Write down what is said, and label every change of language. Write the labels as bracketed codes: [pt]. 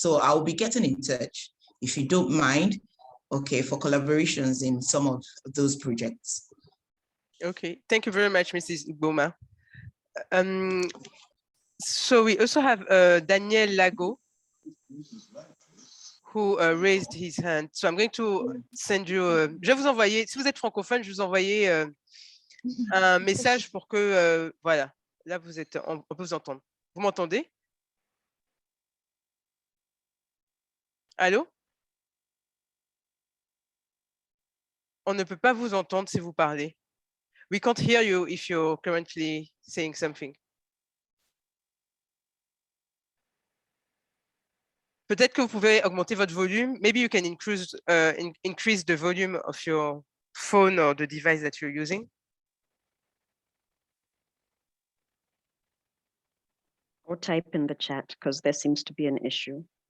[en] So I'll be getting in touch, if you don't mind, okay, for collaborations in some of those projects. Okay, thank you very much, Mrs. Uboma. So we also have Daniel Lago, who raised his hand. So I'm going to send you, [fr] je vais vous envoyer, si vous êtes francophone, je vous envoyer un message pour que, voilà, là vous êtes, on peut vous entendre. Vous m'entendez? Allô? On ne peut pas vous entendre si vous parlez. [en] We can't hear you if you're currently saying something. [fr] Peut-être que vous pouvez augmenter votre volume. [en] Maybe you can increase the volume of your phone or the device that you're using. Or type in the chat, because there seems to be an issue.